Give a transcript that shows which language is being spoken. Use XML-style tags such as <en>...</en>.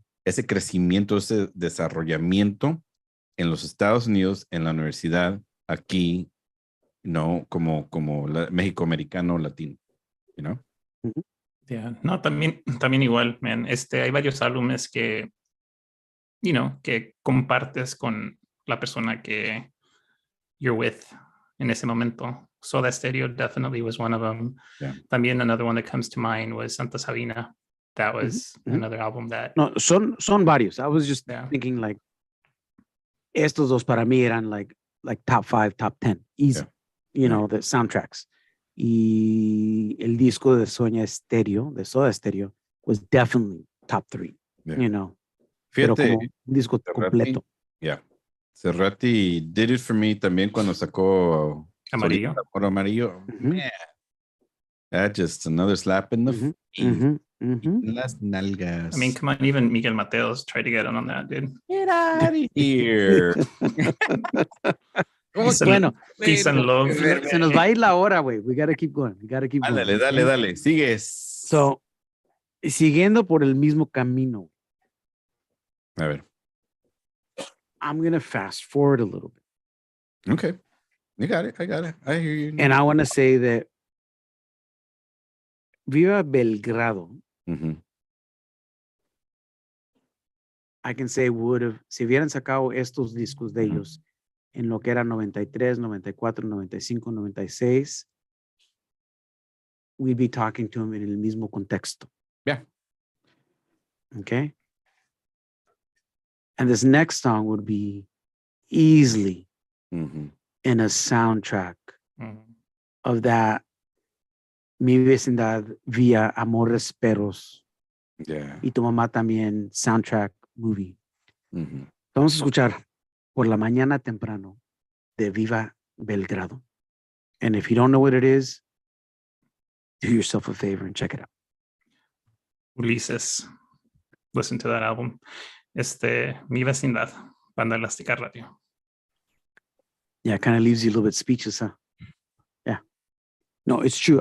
<es>Ese crecimiento, ese desarrollamiento en los Estados Unidos, en la universidad, aquí, no, como México-americano latino,</es> <en>you know?</en> <es>Yeah. No, también igual, man. Hay varios álbumes que, que compartes con la persona que</es> <en>you're with</en> <es>en ese momento.</es> <en>Soda Stereo definitely was one of them. Yeah. También another one that comes to mind was Santa Sabina. That was another album that.</en> <es>No, son varios.</es> <en>I was just thinking like,</en> <es>estos dos para mí eran</es> <en>like top 5, top 10, easy. You know, the soundtracks.</en> <es>Y el disco de Soda Stereo,</es> <en>was definitely top 3, you know.</en> <es>Fíjate, pero como un disco completo.</es> <en>Yeah. Cerrati did it for me también</en> <es>cuando sacó</es> <en>Amarillo. Amarillo. Man, that's just another slap in the face.</en> <es>Las nalgas.</es> <en>I mean, come on, even Miguel Mateos tried to get on that, dude. Get out of here.</en> <es>Bueno,</es> <en>peace and love.</en> <es>Se nos va a ir la hora, güey.</es> <en>We gotta keep going.</en> <es>Dale. Sigues. So, siguiendo por el mismo camino. A ver.</es> <en>I'm gonna fast forward a little bit. Okay. You got it. I got it. I hear you. And I want to say that Viva Belgrado, I can say</en> <es>si hubieran sacado estos discos de ellos en lo que era 93, 94, 95, 96,</es> <en>we'd be talking to them</en> <es>en el mismo contexto.</es> <en>Yeah. Okay. And this next song would be easily in a soundtrack of that Mi Vecindad via Amores Perros. Yeah.</en> <es>Y Tu Mamá también soundtrack movie. Vamos a escuchar Por la Mañana Temprano de Viva Belgrado.</es> <en>And if you don't know what it is, do yourself a favor and check it out. Ulises, listen to that album. Mi Vecindad, Banda Elástica Radio. Yeah, it kind of leaves you a little bit speechless, huh? Yeah. No, it's true.</en>